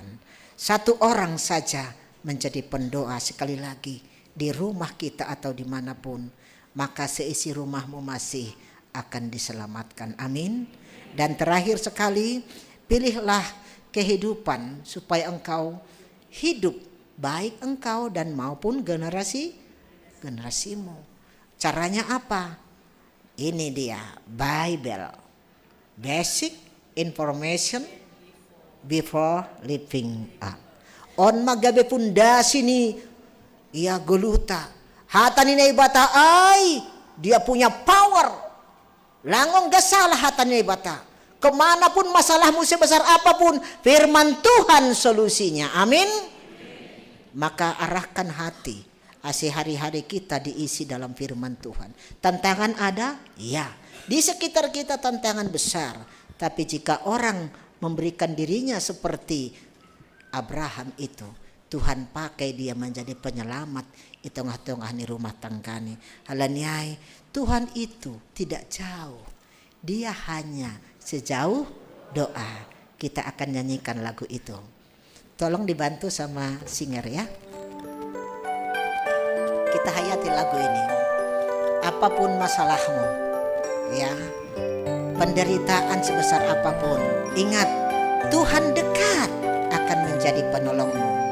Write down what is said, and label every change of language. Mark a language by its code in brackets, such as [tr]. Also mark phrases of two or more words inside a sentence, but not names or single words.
[id] Satu orang saja menjadi pendoa, sekali lagi di rumah kita atau dimanapun, maka seisi rumahmu masih akan diselamatkan. Amin. Dan terakhir sekali, pilihlah kehidupan supaya engkau hidup baik engkau dan maupun generasimu. Caranya apa? Ini dia Bible, [en] basic information before living up. [bts] On magabe pundasi ni ia goluta. Hata ni naibata ay [id] dia punya power. [bts] Langong gasalah hata ni naibata. [id] Kemanapun masalahmu sebesar apapun, firman Tuhan solusinya. Amin. Maka arahkan hati. Hari-hari kita diisi dalam firman Tuhan. Tantangan ada? Ya. Di sekitar kita tantangan besar. Tapi jika orang memberikan dirinya seperti Abraham itu, Tuhan pakai dia menjadi penyelamat di tengah-tengah ni rumah tanggani. Halaniai, Tuhan itu tidak jauh. Dia hanya sejauh doa. Kita akan nyanyikan lagu itu. Tolong dibantu sama singer ya. Kita hayati lagu ini. Apapun masalahmu, ya, penderitaan sebesar apapun, ingat Tuhan dekat akan menjadi penolongmu.